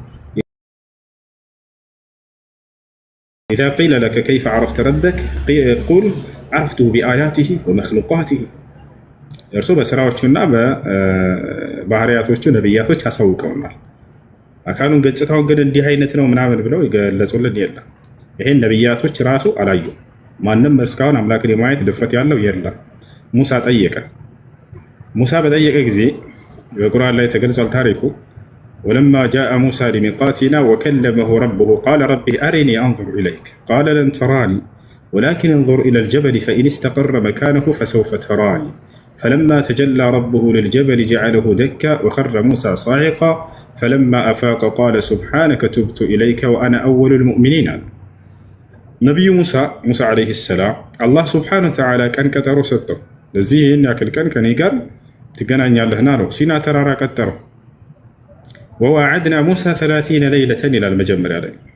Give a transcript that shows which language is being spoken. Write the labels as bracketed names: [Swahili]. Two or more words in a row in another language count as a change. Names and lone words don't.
[Arabic] إذا قيل لك كيف عرفت ربك قل عرفته بآياته ومخلوقاته። [Amharic] እርሱ በስራዎቹና በባህሪያቶቹ ነቢያቶች አሳውቀውናል። አካሉን ገጽታውን ግን እንዲህ አይነት ነው ምናምን ብለው የገለጹልን የለም። ይሄን ነቢያቶች ራሱ አላዩም። ማንም እስካሁን አምላክን የማየት ድፍረት ያለው የለም። ሙሳ ጠየቀ። ሙሳ በጠየቀ ጊዜ በቁርአን ላይ ተገልጿል ታሪኩ። [Arabic] ولما جاء موسى لميقاتنا وكلمه ربه قال رب أرني أنظر إليك قال لن تراني ولكن انظر إلى الجبل فإن استقر مكانه فسوف تراني فلما تجلى ربه للجبل جعله دكا وخر موسى صعقا فلما أفاق قال سبحانك تبت إليك وأنا أول المؤمنين [Amharic] አለ። ነቢዩ ሙሳ [Arabic] عليه السلام الله سبحانه وتعالى [Amharic] ቀን ቀጠሮ ሰጠው። ለዚህ ይህን ያክል ቀን ከኔ ጋር ትገናኛለህና ነው። ሲና ተራራ ቀጠረው። [Arabic] وواعدنا موسى 30 ليلة [Amharic] ይላል መጀመሪያ ላይ